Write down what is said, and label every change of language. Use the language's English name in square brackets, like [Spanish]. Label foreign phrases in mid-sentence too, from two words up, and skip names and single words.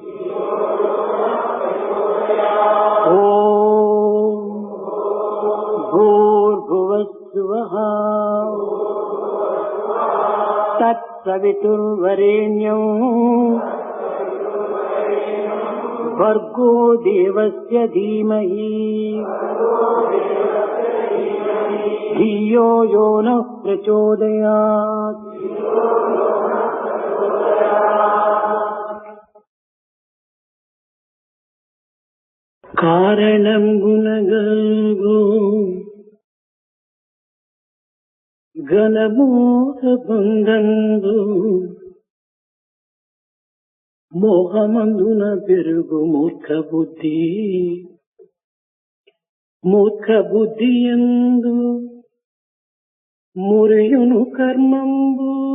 [Sanskrit] ओं भूर्भुवस्सुवः तत्सवितुर्वरेण्यं भर्गो देवस्य धीमहि धियो यो नः प्रचोदयात्. [Telugu] కారణం గుణగల్గు ఘనమోహబంధంబు మోహమందున పెరుగు మూర్ఖ బుద్ధియందు మురియును కర్మంబు